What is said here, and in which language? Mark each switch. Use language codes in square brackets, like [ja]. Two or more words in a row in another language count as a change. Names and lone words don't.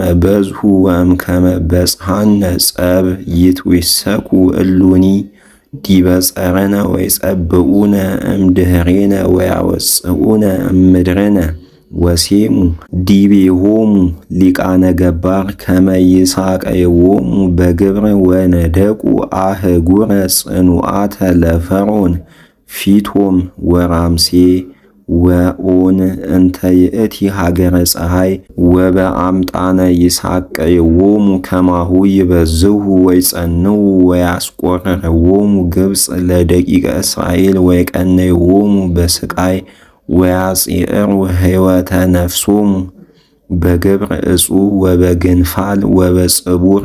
[gez] በዝሑ ወእምከመ በጽሐነ ጸብ ይትዌሰኩ እሉኒ ዲበ ጸረነ ወይጸብኡነ እምድኅሬነ ወያወጽኡነ እምድርነ ወሴሙ ዲቤሆሙ ሊቃነ ገባር ከመ ይሳቀይዎሙ በግብር ወነደቁ አህጉረ ጽኑዓተ ለፈርዖን ፊቶም ወራምሴ ወኦን እንተ ይእቲ ሀገረ ፀሐይ ወበአምጣነ ይሳቀይዎሙ ከማሁ ይበዝሑ ወይጸንዑ ወያስቆርርዎሙ ግብፅ ለደቂቀ እስራኤል ወይቀነይዎሙ በስቃይ ወያጽዕሩ ሕይወተ ነፍሶሙ በግብር እጹብ ወበግንፋል ወበጽቡር